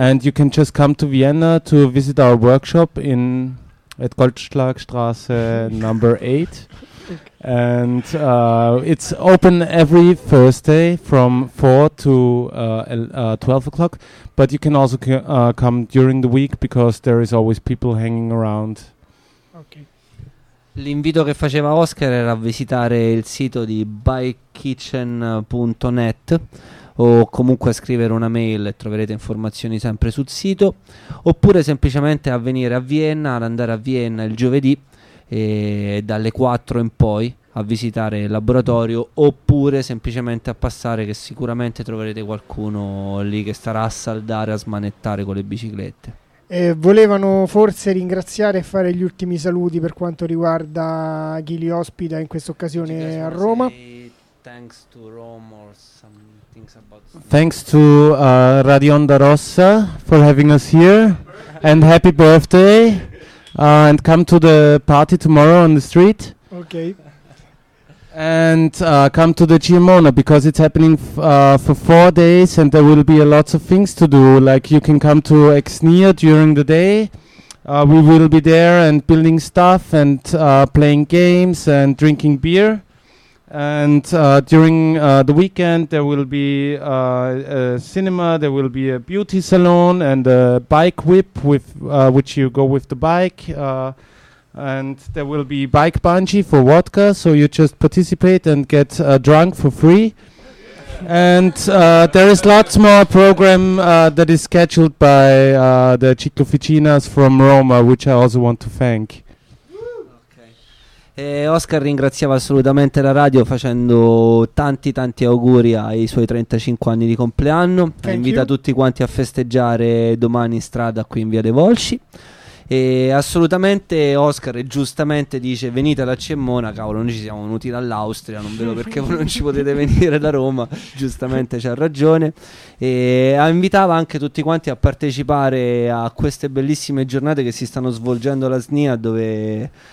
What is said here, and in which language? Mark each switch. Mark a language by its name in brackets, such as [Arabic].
[English] And you can just come to Vienna to visit our workshop in at Goldschlagstraße number 8. Okay. And it's open every Thursday from 4 to 12 o'clock. But you can also come during the week, because there is always people hanging around. [Italian] L'invito che faceva Oscar era a visitare il sito di bikekitchen.net, o comunque a scrivere una mail e troverete informazioni sempre sul sito, oppure semplicemente a venire a Vienna, ad andare a Vienna il giovedì e dalle 4 in poi a visitare il laboratorio, oppure semplicemente a passare, che sicuramente troverete qualcuno lì che starà a saldare, a smanettare con le biciclette. Volevano forse ringraziare e fare gli ultimi saluti per quanto riguarda chi li ospita in questa occasione a Roma. [English] Thanks to Rome or something about something. Thanks to Radio Onda Rossa for having us here, and happy birthday, and come to the party tomorrow on the street. Okay. And come to the Chiemona, because it's happening for 4 days and there will be a lots of things to do. Like, you can come to Exnia during the day. We will be there and building stuff and playing games and drinking beer. And during the weekend, there will be a cinema, there will be a beauty salon and a bike whip with which you go with the bike. And there will be bike bungee for vodka, so you just participate and get drunk for free. And there is lots more program that is scheduled by the Cicloficinas from Roma, which I also want to thank. Okay. [Italian] Oscar ringraziava assolutamente la radio facendo tanti tanti auguri ai suoi 35 anni di compleanno. Invita tutti quanti a festeggiare domani in strada qui in Via De Volsci. E assolutamente Oscar giustamente dice venite alla Cemona, cavolo, noi ci siamo venuti dall'Austria, non vedo perché voi non ci potete venire da Roma, giustamente c'ha ragione, e invitava anche tutti quanti a partecipare a queste bellissime giornate che si stanno svolgendo alla SNIA, dove